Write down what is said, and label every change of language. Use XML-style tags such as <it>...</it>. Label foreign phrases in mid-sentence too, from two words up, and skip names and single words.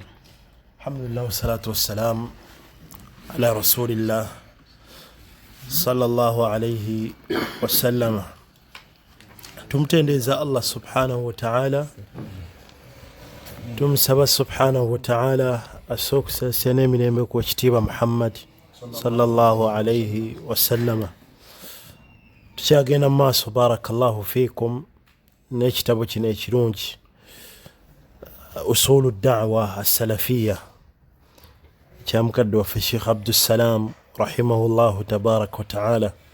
<ar>الحمد لله والصلاة والسلام على رسول الله صلى الله عليه وسلم.</ar> <lg>tumtendeza Allah</lg> <ar>سبحانه وتعالى,</ar> <lg>tumsaba</lg> <ar>سبحانه وتعالى</ar> <lg>asoksa emirembe ku kitiibwa Muhammad</lg> <ar>صلى الله عليه وسلم.</ar> <lg>Tukyagenda maaso,</lg> <ar>بارك الله فيكم,</ar> <lg>n'ekitabo kino ekirungi</lg> <ar>أصول الدعوة السلفية</ar> <lg>kya mukadde waffe Sheikh Abdussalam</lg> <ar>رحمه الله تبارك وتعالى.</ar>